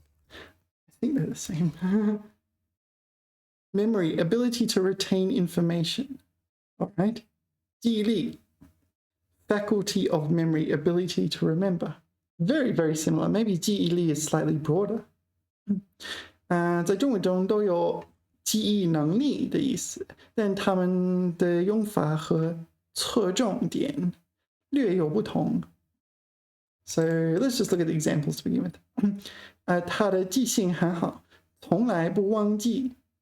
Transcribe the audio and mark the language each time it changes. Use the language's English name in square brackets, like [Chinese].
[English] I think they're the same. Memory, ability to retain information. All right. 记忆力, faculty of memory, ability to remember. Very, very similar. Maybe 记忆力 is slightly broader. [Chinese] 在中文中都有记忆能力的意思，但它们的用法和侧重点略有不同。 [English] So let's just look at the examples to begin with. [Chinese] 他的记性很好，从来不忘记。